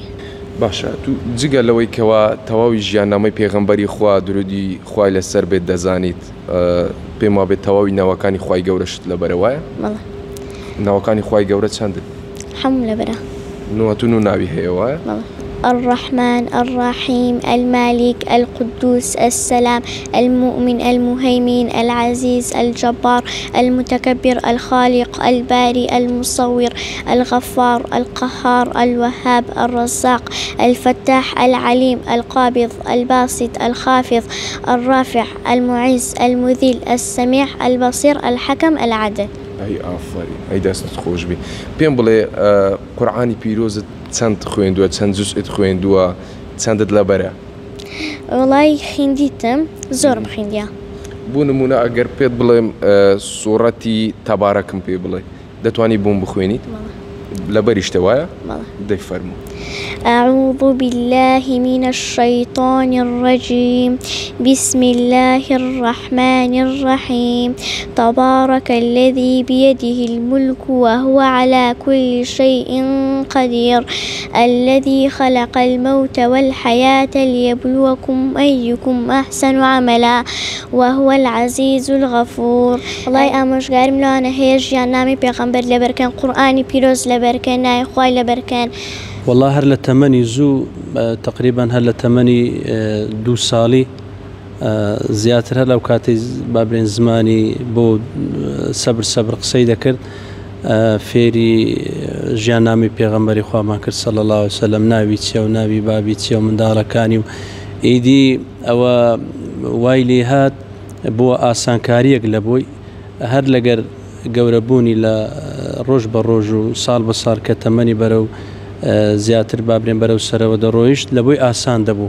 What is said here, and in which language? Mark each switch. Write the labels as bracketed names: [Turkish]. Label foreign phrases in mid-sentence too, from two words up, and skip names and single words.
[Central Kurdish] باشە، تو جگە لەوەی کەوا تەواوی ژیاننامەی پێغەمبەری خوا درودی خوای لەسەر بێت دەزانیت، پێم وا بێت تەواوی ناوەکانی خوای گەورەشت لەبەرەوەیە؟ بەڵێ. ناوەکانی خوای گەورە چەندن؟ هەموو لەبەرە. نوەتون و ناوی هەیە وایە؟ بەڵێ. [Arabic] الرحمن الرحيم المالك القدوس السلام المؤمن المهيمن العزيز الجبار المتكبر الخالق الباري المصور الغفار القهار الوهاب الرزاق الفتاح العليم القابض الباسط الخافض الرافع المعز المذل السميع البصير الحكم العدل. [Central Kurdish] ئەی ئافرین، ئەی دەستت خۆش بێ. پێم بڵێ قورئانی پیرۆزت چەند خوێندووە، چەند جوزئت خوێندووە، چەندت لەبەرە؟ وڵای خوێندیتم، زۆرم خوێندیە. بۆ نمونە ئەگەر پێت بڵێم سوورەتی تەبارەکم پێ بڵێ، دەتوانی بۆم بخوێنیت؟ لەبەریشتە وایە بەڵێ. دەیفەرموو. [Arabic] أعوذ بالله من الشيطان الرجيم بسم الله الرحمن الرحيم تبارك الذي بيده الملك وهو على كل شيء قدير الذي خلق الموت والحياة ليبلوكم أيكم أحسن عملا وهو العزيز الغفور. [Central Kurdish] الله ئامۆژگارم لەوانە هەیە ژیان نامی پێغەمبەر لەبەرکەن قورئانی پیرۆز لەبەرکەن ناوی خوای لەبەرکەن. والله هەر لە تەمەنی زوو تقریبا هەر لە تەمەنی 2 ساڵی زیاتر هەر لەو کاتەی بابرێن زمانی بۆ سەبر قسەی دەکرد فێری ژیاننامی پێغەمبەری خوامان کرد [Arabic] صلی الله علیه وسلم [Central Kurdish] ناوی چییە و ناوی بابی چییە و منداڵەکانی و ئیدی ئەوە وای لێ هات بۆ ئاسانکاریەک لە بۆی هەر لەگەر گەورەبوونی لە ڕۆژ بە ڕۆژ و ساڵ بە ساڵ کە تەمەنی بەرەو زیاتر بابرێن بەرەو سەرەوە دەڕۆیشت لە بۆی ئاسان دەبوو.